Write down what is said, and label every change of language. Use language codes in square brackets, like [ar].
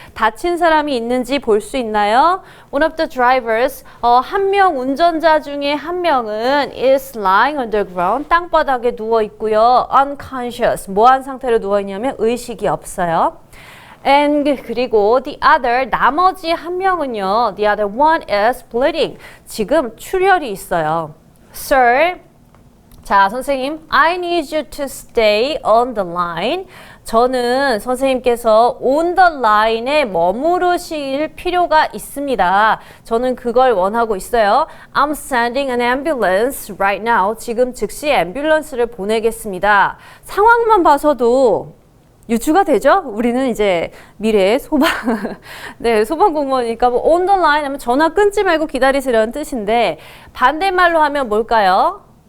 [ko] 다친 사람이 있는지 볼 수 있나요? [en] One of the drivers. [ko] 한 명 운전자 중에 한 명은 [en] is lying on the ground. [ko] 땅바닥에 누워 있고요. [en] Unconscious. [ko] 뭐한 상태로 누워 있냐면 의식이 없어요. And 그리고 [en] the other, [ko] 나머지 한 명은요. [en] The other one is bleeding. [ko] 지금 출혈이 있어요. [en] Sir, [ko] 자, 선생님, [en] I need you to stay on the line. [ko] 저는 선생님께서 [en] on the line [ko] 에 머무르실 필요가 있습니다. 저는 그걸 원하고 있어요. [en] I'm sending an ambulance right now. [ko] 지금 즉시 앰뷸런스를 보내겠습니다. 상황만 봐서도 유추가 되죠? 우리는 이제 미래의 네, 소방 공무원이니까 뭐 [en] on the line [ko] 하면 전화 끊지 말고 기다리시라는 뜻인데 반대말로 하면 뭘까요?